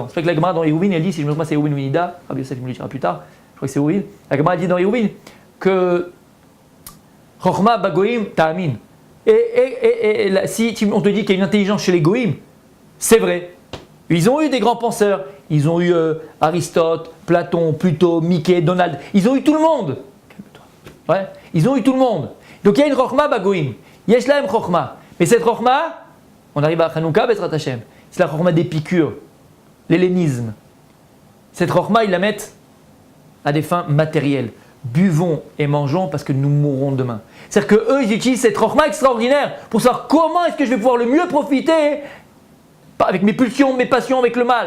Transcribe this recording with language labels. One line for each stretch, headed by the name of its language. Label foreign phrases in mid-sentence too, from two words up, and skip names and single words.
French: C'est vrai que la Gemara dans Hérouvin, elle dit, si je me trompe pas, c'est Hérouvin ou Nida, Rabbi Yosef me le dira plus tard, je crois que c'est Hérouvin, la Gemara dit dans Hérouvin que
Hebrew: חכמה בגויים תאמין.
French: Et si on te dit qu'il y a une intelligence chez les goïm, c'est vrai. Ils ont eu des grands penseurs. Ils ont eu Aristote, Platon, Pluto, Mickey, Donald. Ils ont eu tout le monde. Calme-toi. Ouais. Ils ont eu tout le monde. Donc il y a une
Hebrew: חכמה בגויים. יש להם חכמה.
French: Mais cette Chokhma, on arrive à Hanouka,
Hebrew: בעזרת השם.
French: C'est la Chokhma d'Épicure, l'hellénisme. Cette Chokhma, ils la mettent à des fins matérielles. Buvons et mangeons parce que nous mourrons demain. C'est-à-dire qu'eux, ils utilisent cette Chokhma extraordinaire pour savoir comment est-ce que je vais pouvoir le mieux profiter avec mes pulsions, mes passions, avec le mal.